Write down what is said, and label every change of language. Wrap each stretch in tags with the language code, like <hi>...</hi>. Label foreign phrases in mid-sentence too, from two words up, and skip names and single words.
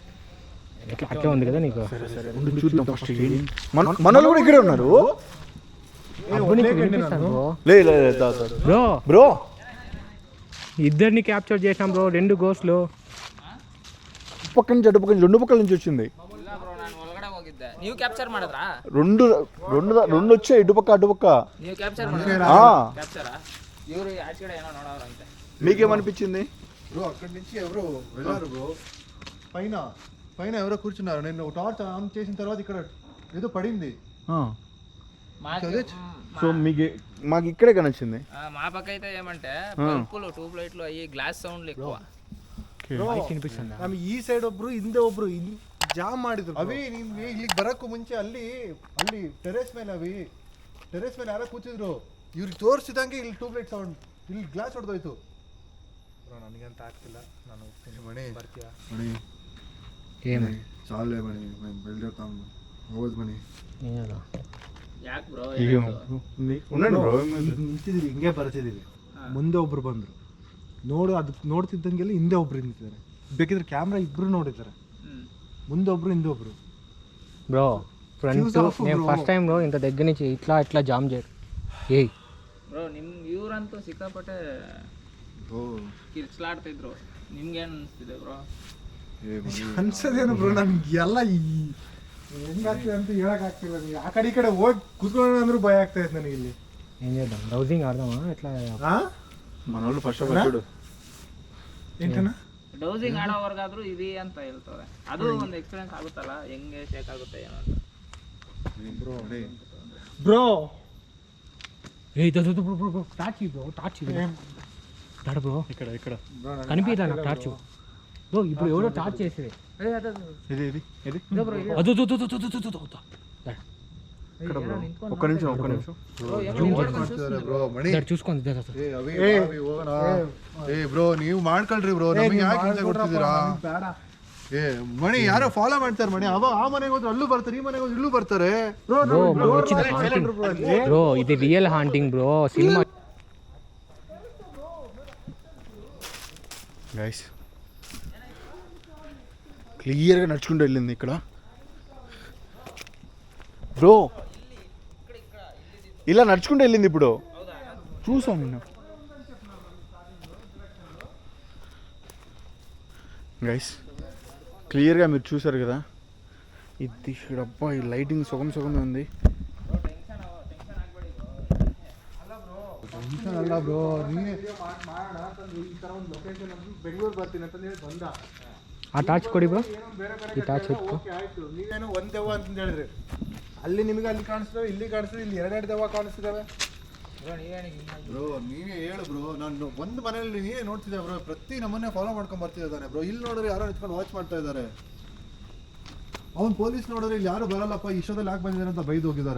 <te>అట్లా ఉంది కదా నీకు? చూద్దాం ఫస్ట్. మనోళ్ళు కూడా ఇక్కడే ఉన్నారు. బ్రో బ్రో ఇద్దరిని క్యాప్చర్ చేసినాం బ్రో, 2 గోస్ట్లు. పక్క నుంచి అటు పక్క నుంచి 2 పక్కల నుంచి వచ్చింది.</te> <kn>ನೀವು ಕ್ಯಾಪ್ಚರ್ ಮಾಡಿದ್ರಾ?</kn> <te>రెండు వచ్చాయి ఇటుపక్క అటుపక్క.</te> <kn>ನೀವು ಕ್ಯಾಪ್ಚರ್ ಕ್ಯಾಪ್ಚರಾ? ಇವರು ಆಚೆ ಕಡೆ ಏನೋ ನೋಡೋರಂತೆ.</kn> <te>మీకేమనిపించింది? బ్రో అక్కడి నుంచి ఎవరో వెళ్ళారు బ్రో. పైన ఎవరో కూర్చున్నారు. నేను టార్చ్ ఆన్ చేసిన తర్వాత ఇక్కడ ఏదో పడింది. సో మాకు ఇక్కడే కనొచ్చింది. మా పక్క అయితే ఏమంటే బల్బులు</te> <en>tube lights</en> <te>అయ్యి గ్లాస్ సౌండ్లు ఎక్కువ.</te> <kn>ಈ ಸೈಡ್ ಒಬ್ರು ಹಿಂದೆ ಒಬ್ರು ಜಾಮ್ ಮಾಡಿದ್ರು. ಅವಿ ಇಲ್ಲಿಗೆ ಬರಕ್ಕೂ ಮುಂಚೆ ಅಲ್ಲಿ ಟೆರೆಸ್ ಮೇಲೆ ಯಾರೋ ಕೂತಿದ್ರು. ಇವ್ರಿಗೆ ತೋರಿಸಿದಂಗೆ ಇಲ್ಲಿ</kn> <en>tube light sound,</en> <kn>ಇಲ್ಲಿ ಗ್ಲಾಸ್ ಹೊಡೆದೋಯ್ತು. ನನಗಂತ ಆಗ್ತಿಲ್ಲ, ನಾನು ಹೋಗ್ತೀನಿ. ಮಣಿ ಬರ್ತೀಯಾ? ಮಣಿ</kn> <te>ఏమని? చాలే మణి, మేము బయలుదేరుతాం.</te> <kn>ಹೋದ್ ಮಣಿ. ಯಾಕೆ ಬ್ರೋ?</kn> <te>ఉండండి బ్రో.</te> <kn>ನಿಂತಿದ್ದೀವಿ, ಹಿಂಗೆ ಬರ್ತಿದ್ದೀವಿ. ಮುಂದೆ ಒಬ್ರು ಬಂದ್ರು, ನೋಡ್ತಿದ್ದಂಗೆಲ್ಲ ಹಿಂದೆ ಒಬ್ರು ನಿಂತಿದ್ದಾರೆ. ಬೇಕಿದ್ರೆ ಕ್ಯಾಮ್ರಾ ಇಬ್ರು ನೋಡಿದ್ದಾರೆ. ಮುಂದೆ ಒಬ್ರು ಹಿಂದೆ ಒಬ್ರು.</kn> <te>బ్రో ఫ్రంట్ నేను</te> <en>first time</en> <te>బ్రో ఇంత దగ్గర నుంచి ఇట్లా జామ్ చేయరు.</te> <kn>ಬ್ರೋ ನಿಮ್ಮ ಇವ್ರಂತೂ ಸಿಕ್ಕಾಪಟ್ಟೆ ಕಿರ್ಚ್ಲಾಡ್ತಿದ್ರು. ನಿಮ್ಗೇನು ಅನಿಸ್ತಿದೆ ಬ್ರೋ? ಅನ್ಸೋದೇನು ಬ್ರೋ, ನಮ್ಗೆ ಎಲ್ಲ ಹೆಂಗಾಗ್ತದೆ ಅಂತ ಹೇಳಕ್ ಆಗ್ತಿಲ್ಲ. ಆ ಕಡೆ ಈ ಕಡೆ ಹೋಗಿ ಕೂತ್ಕೊಳ್ಳೋಣ ಅಂದ್ರೂ ಭಯ ಆಗ್ತಾ ಇದೆ ನನಗೆ. ಇಲ್ಲಿ</kn> <te>ఏం చేద్దాం? రౌజింగ్ ఆడదామా ఎట్లా? మనోళ్ళు ఫస్ట్ చూడు ఏంటన్నా</te> <kn>ಡೌಸಿಂಗ್ ಆಡೋವರೆಗಾದ್ರೂ ಇದೆ ಅಂತ ಹೇಳ್ತಾರೆ. ಅದು ಒಂದು ಎಕ್ಸ್ಪೀರಿಯನ್ಸ್ ಆಗುತ್ತಲ್ಲ, ಹೆಂಗೆ ಶೇಕ್ ಆಗುತ್ತೆ ಏನೋ ಅಂತ. ಬ್ರೋ</kn> <te>టార్చ్ బ్రో, టార్చ్ బ్రో. ఇక్కడ కనిపించదా నాకు టార్చ్ బ్రో? ఇప్పుడు ఎవడో టార్చ్ చేసేది. ఒక్క నిమిషం</te> <kn>ಬ್ರೋ ಮಣಿ</kn> <te>చూసుకోండి.</te> <kn>ಬ್ರೋ ನೀವು ಮಾಡ್ಕೊಳ್ರಿ ಬ್ರೋ, ನಮಗೆ ಯಾಕೆ ಹಿಂದೆ ಕೊಡ್ತಿದ್ದೀರಾ? ಮಣಿ ಯಾರೋ ಫಾಲೋ ಮಾಡ್ತಾರೆ ಮಣಿ. ಆ ಮನೆಗೆ ಹೋದ್ರೆ ಅಲ್ಲೂ ಬರ್ತಾರೆ, ಈ ಮನೆಗೆ ಹೋದ್ರೆ ಇಲ್ಲೂ ಬರ್ತಾರೆ.</kn> <te>బ్రో ఇది</te> <en>real haunting</en> <te>బ్రో, సినిమా. గైస్ క్లియర్గా నడుచుకుంటూ వెళ్ళింది ఇక్కడ. బ్రో ఇలా నడుచుకుంటూ వెళ్ళింది ఇప్పుడు చూసాను నేను గైస్ క్లియర్గా మీరు చూసారు కదా ఇది అబ్బా ఈ లైటింగ్ సుగమే ఉంది</te> <kn>ಅಲ್ಲ ಬ್ರೋ ನೀನೇ ಬೆಂಗಳೂರು ಬರ್ತೀನಿ ಅಂತಂದು ಹೇಳಿ ಬಂದ ಆ ಟಾರ್ಚ್ ಕೊಡಿ ಬ್ರೋ ಈ ಟಾರ್ಚ್ ಇತ್ತು ಆಯ್ತು ನೀವೇನೋ ಒಂದು ದೆವ್ವ ಅಂತಂದು ಹೇಳಿದ್ರಿ ಅಲ್ಲಿ ನಿಮಗೆ ಅಲ್ಲಿ ಕಾಣಿಸ್ತವೆ ಇಲ್ಲಿ ಕಾಣಿಸ್ತವೆ ಇಲ್ಲಿ ಎರಡೆರಡು ದೆವ್ವ ಕಾಣಿಸ್ತಿದ್ದಾವೆ ಬ್ರೋ ನೀವೇ ಹೇಳು ಬ್ರೋ ನಾನು ಒಂದು ಮನೆಯಲ್ಲಿ ನೀವೇ ನೋಡ್ತಿದ್ದೆ ಬ್ರೋ ಪ್ರತಿ ನಮ್ಮನ್ನೇ ಫಾಲೋ ಮಾಡ್ಕೊಂಡು ಬರ್ತಿದ್ದಾನೆ ಬ್ರೋ ಇಲ್ಲಿ ನೋಡಿದ್ರೆ ಯಾರೋ ನಿಂತ್ಕೊಂಡು ವಾಚ್ ಮಾಡ್ತಾ ಇದ್ದಾರೆ ಅವ್ನು ಪೊಲೀಸ್ ನೋಡಿದ್ರೆ ಇಲ್ಲಿ ಯಾರು ಬರಲ್ಲಪ್ಪ ಇಷ್ಟೊತ್ತಲ್ಲಿ ಯಾಕೆ ಬಂದಿದ್ದಾರೆ ಅಂತ ಬೈದು ಹೋಗಿದ್ದಾರೆ</kn>